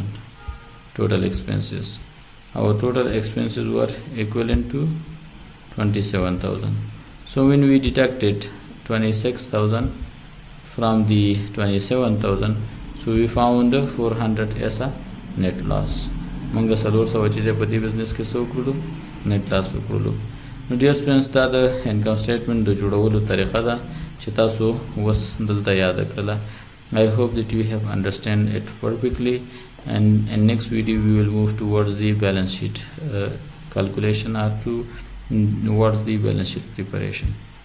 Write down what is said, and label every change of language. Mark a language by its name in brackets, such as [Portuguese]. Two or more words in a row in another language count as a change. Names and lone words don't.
[English] Total expenses, our total expenses were equivalent to 27,000. So when we deducted 26,000 from the 27,000, so we found 400 as a net loss. [Pashto] موږ 400 چې په دې بزنس کې څه وکړو؟ [English] net loss [Pashto] وکړو. نو ډیر سټوډنټس دا د [English] income statement [Pashto] د جوړولو طریقه ده چې تاسو اوس دلته یاد کړله. [English] I hope that you have understand it perfectly, and in next video we will move towards the balance sheet calculation or towards the balance sheet preparation.